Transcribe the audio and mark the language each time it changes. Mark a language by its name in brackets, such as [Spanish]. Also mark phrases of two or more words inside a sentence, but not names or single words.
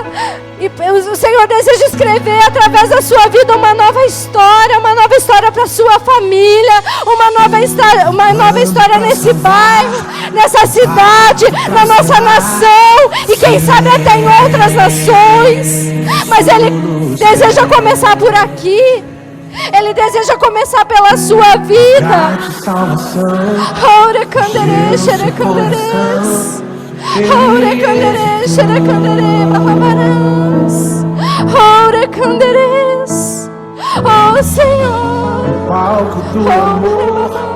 [Portuguese] E o Senhor deseja escrever através da sua vida uma nova história para a sua família, uma nova história nesse bairro, nessa cidade, na nossa nação e quem sabe até em outras nações. Mas Ele deseja começar por aqui. Ele deseja começar pela sua vida. Ora candere, xerecandere, bababarás. Ora canderes, oh Senhor. Palco do amor.